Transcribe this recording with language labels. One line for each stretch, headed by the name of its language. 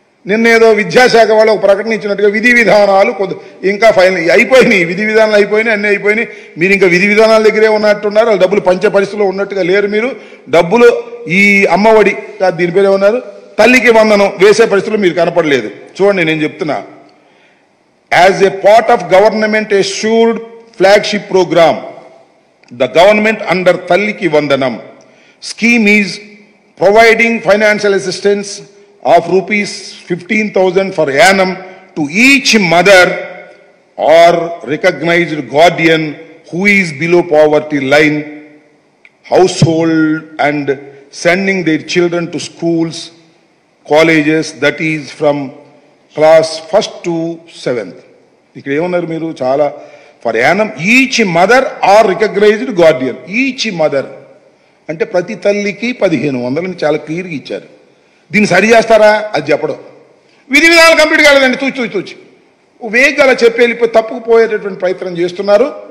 Telugu: నిన్నేదో విద్యాశాఖ వాళ్ళు ఒక ప్రకటన ఇచ్చినట్టుగా విధి విధానాలు ఇంకా ఫైనల్ అయిపోయినాయి, విధి విధానాలు అయిపోయినాయి, అన్నీ అయిపోయినాయి. మీరు ఇంకా విధి విధానాల దగ్గరే ఉన్నట్టున్నారు. వాళ్ళు డబ్బులు పంచే పరిస్థితిలో ఉన్నట్టుగా లేరు. మీరు డబ్బులు ఈ అమ్మఒడి దీని పేరు ఏమన్నారు, తల్లికి వందనం వేసే పరిస్థితులు మీరు కనపడలేదు. చూడండి నేను చెప్తున్నా.
English: As a part of government assured flagship program, the government under Talliki Vandanam scheme is providing financial assistance of rupees 15,000 per annum to each mother or recognized guardian who is below poverty line household and sending their children to schools, colleges, that is from class 1st to 7th.
Telugu: ఇక్కడ ఏమన్నారు మీరు?
English: చాలా per annum each mother or recognized guardian.
Telugu: Each mother అంటే ప్రతి తల్లికి 1500 అని చాలా క్లియర్గా ఇచ్చారు. దీన్ని సరి చేస్తారా? అది చెప్పడం. విధి విధానాలు కంప్లీట్ కాలేదండి, తూచి వేగంగా అలా చెప్పి వెళ్ళిపోయి తప్పుకుపోయేటటువంటి ప్రయత్నం చేస్తున్నారు.